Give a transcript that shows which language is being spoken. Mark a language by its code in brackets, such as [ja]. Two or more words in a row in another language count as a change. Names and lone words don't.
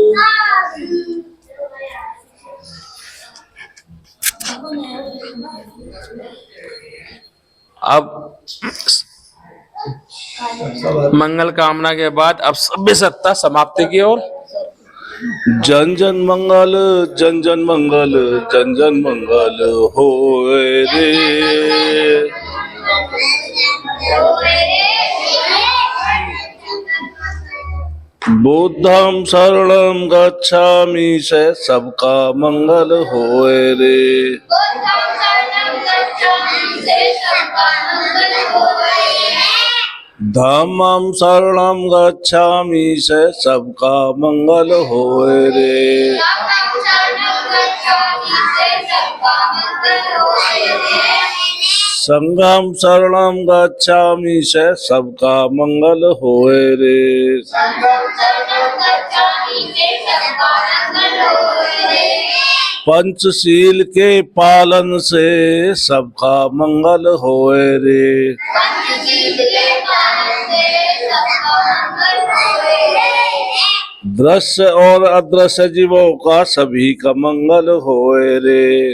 [hi] अब मंगल कामना के बाद अब सभ्य सत्ता समाप्ति की ओर। जन जन मंगल जन जन मंगल जन जन मंगल होए रे। [pi] बुद्धम शरणम गच्छामि [hi] से सबका मंगल होए रे। [pi] धम्मम शरणम गच्छामि [hi] से सबका मंगल होए रे। [pi] संगम शरणम गच्छामि [hi] से सबका मंगल होए रे। पंचशील के पालन से सबका मंगल होए रे। दृश्य और अदृश्य जीवों का सभी का मंगल होए रे।